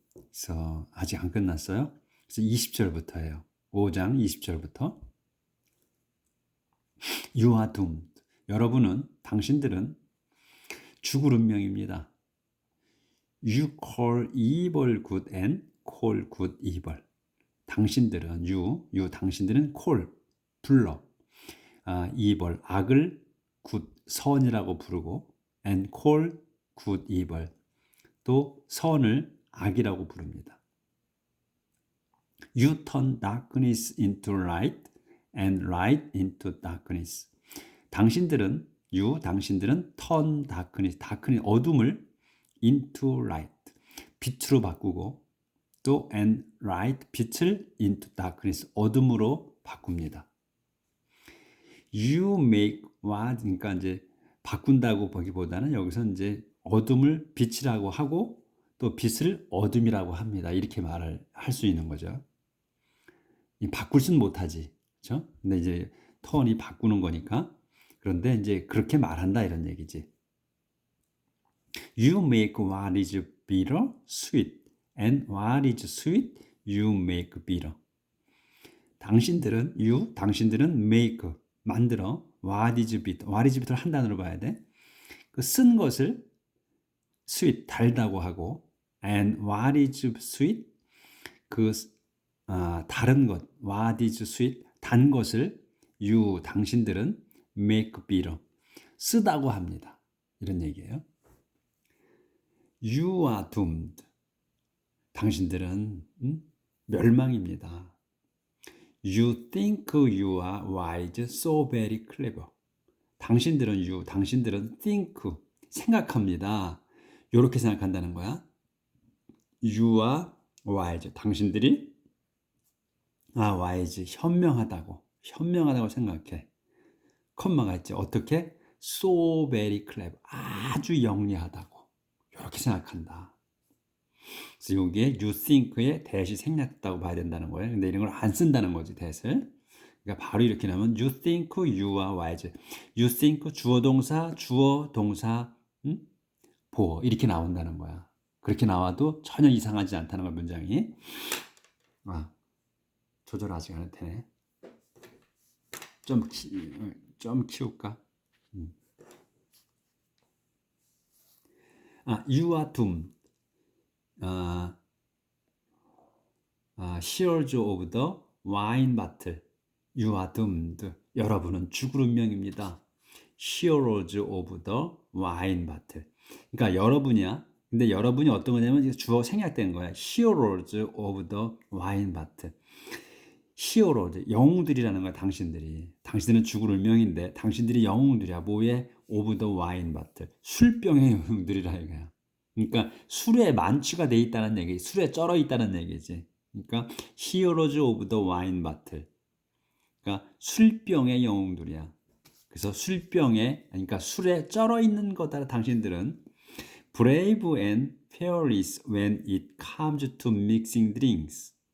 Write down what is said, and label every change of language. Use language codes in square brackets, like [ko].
[ko] 그래서 아직 안 끝났어요. 그래서 20절부터예요. 5장 20절부터. [en] You are doomed. [ko] 당신들은 죽을 운명입니다. [en] You call evil good and call good evil. [ko] 당신들은 당신들은 call 불러 evil 악을 good 선이라고 부르고 [en] and call good evil [ko] 또 선을 악이라고 부릅니다. [en] You turn darkness into light and light into darkness. [ko] 당신들은 [en] turn darkness [ko] 어둠을 [en] into light [ko] 빛으로 바꾸고 또 [en] and light [ko] 빛을 [en] into darkness [ko] 어둠으로 바꿉니다. [en] You make what [ko] 그러니까 이제 바꾼다고 보기보다는 여기서 이제 어둠을 빛이라고 하고 또 빛을 어둠이라고 합니다. 이렇게 말을 할 수 있는 거죠. 바꿀 수는 못하지, 그렇죠? 근데 이제 턴이 바꾸는 거니까 그런데 이제 그렇게 말한다 이런 얘기지. [en] You make what is bitter sweet, and what is sweet you make bitter. [ko] 당신들은 make 만들어 [en] what is bitter [ko] 한 단어로 봐야 돼. 그 쓴 것을 sweet 달다고 하고, and [en] what is sweet [ko] 그 다른 것 what is sweet 단 것을 당신들은 [en] make bitter [ko] 쓰다고 합니다. 이런 얘기예요. [en] You are doomed. [ko] 당신들은 멸망입니다. [en] You think you are wise, so very clever. [ko] 당신들은 think 생각합니다. 이렇게 생각한다는 거야. [en] You are wise. [ko] 당신들이 wise 현명하다고 생각해. 컴마가 있죠. 어떻게? [en] So very clever. [ko] 아주 영리하다고. 이렇게 생각한다. 그래서 여기에 you think의 대시 생략했다고 봐야 된다는 거예요. 근데 이런 걸 안 쓴다는 거지, 대를. 그러니까 바로 이렇게 나오면 [en] you think you are wise. You think [ko] 주어 동사 보어 이렇게 나온다는 거야. 그렇게 나와도 전혀 이상하지 않다는 걸 문장이. 조절 아직 안 되네. 좀 키울까? [en] You are doomed. Heroes of the wine battle. You are doomed. [ko] 여러분은 죽을 운명입니다. [en] Heroes of the wine battle. [ko] 그러니까 여러분이야. 근데 여러분이 어떤 거냐면 주어 생략된 거야. [en] Heroes of the wine battle. [ko] Heroes, 영웅들이라는 거야. 당신들은 죽을 운명인데 당신들이 영웅들이야. 뭐에? [en] Of the wine battle. [ko] 술병의 영웅들이라 이거야. 그러니까 술에 만취가 돼 있다는 얘기, 술에 쩔어 있다는 얘기지. 그러니까 [en] Heroes of the wine battle. [ko] 그러니까 술병의 영웅들이야. 그래서 그러니까 술에 쩔어 있는 거다. 당신들은 [en] brave and fearless when it comes to mixing drinks.